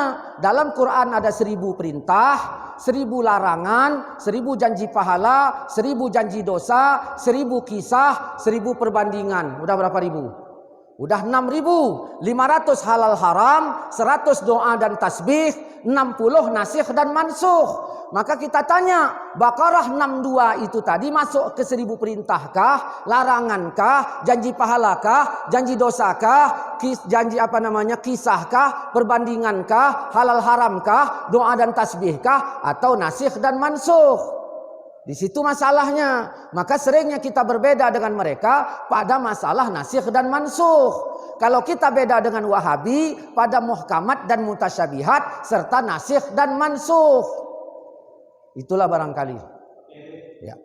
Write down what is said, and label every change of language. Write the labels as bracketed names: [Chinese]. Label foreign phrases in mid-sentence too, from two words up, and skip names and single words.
[Indonesian] Dalam Quran ada 1.000 perintah, 1.000 larangan, 1.000 janji pahala, 1.000 janji dosa, 1.000 kisah, 1.000 perbandingan. Udah berapa ribu? Udah 6.500 halal haram, 100 doa dan tasbih, 60 nasikh dan mansukh. Maka kita tanya, Baqarah 62 itu tadi masuk ke 1000 perintahkah, larangankah, janji pahalakah, janji dosakah, janji kisahkah, perbandingankah, halal haramkah, doa dan tasbihkah, atau nasikh dan mansukh? Di situ masalahnya. Maka seringnya kita berbeda dengan mereka pada masalah nasikh dan mansukh. Kalau kita beda dengan Wahabi pada muhkamat dan mutasyabihat serta nasikh dan mansukh. Itulah barangkali. Ya.